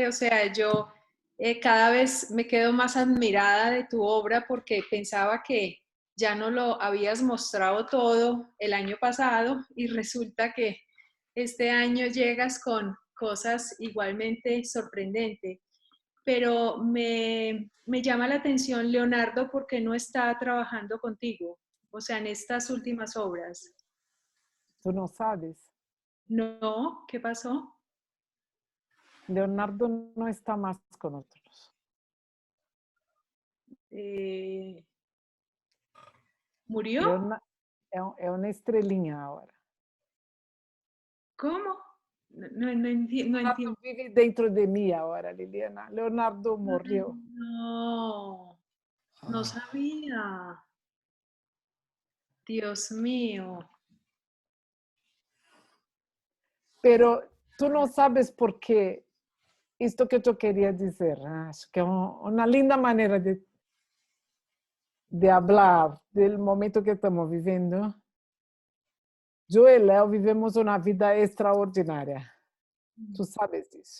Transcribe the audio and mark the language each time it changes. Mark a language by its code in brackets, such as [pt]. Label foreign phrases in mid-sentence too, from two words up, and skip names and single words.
[es] O sea, yo cada vez me quedo más admirada de tu obra porque pensaba que ya no lo habías mostrado todo el año pasado y resulta que este año llegas con cosas igualmente sorprendentes. Pero me llama la atención Leonardo porque no está trabajando contigo, o sea, en estas últimas obras. [pt] Tu não sabes? [es] No, ¿qué pasó? [pt] Leonardo não está mais conosco. [es] ¿Murió? [pt] É uma estrelinha agora. [es] ¿Cómo? No entiendo. [pt] Leonardo vive dentro de mim agora, Liliana. Leonardo morreu. [es] No, no sabía. Dios mío. [pt] Pero tu não sabes por quê. Isto que eu queria dizer. Acho que é uma linda maneira de falar do momento que estamos vivendo. Eu e Léo vivemos uma vida extraordinária. Tu sabes disso.